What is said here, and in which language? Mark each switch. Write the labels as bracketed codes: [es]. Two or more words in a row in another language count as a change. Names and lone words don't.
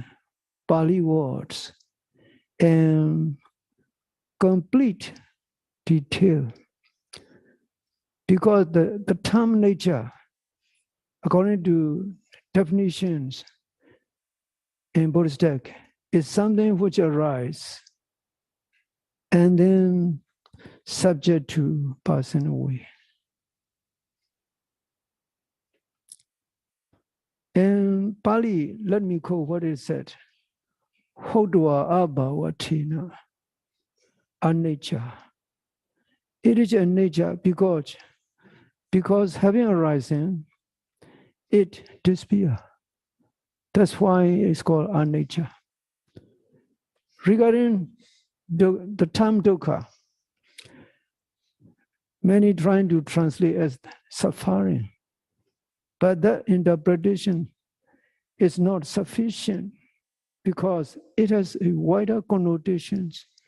[en] Pali words in complete detail, because the term nature, according to definitions in Buddhist text, is something which arises and then subject to passing away. In Pali, let me quote what it said: [pi] Hodwa abhavatina anicca. [en] It is a nature because having arisen, it disappears. That's why it's called anicca. Regarding the term dukkha, many trying to translate as suffering, but that interpretation is not sufficient because it has a wider connotations.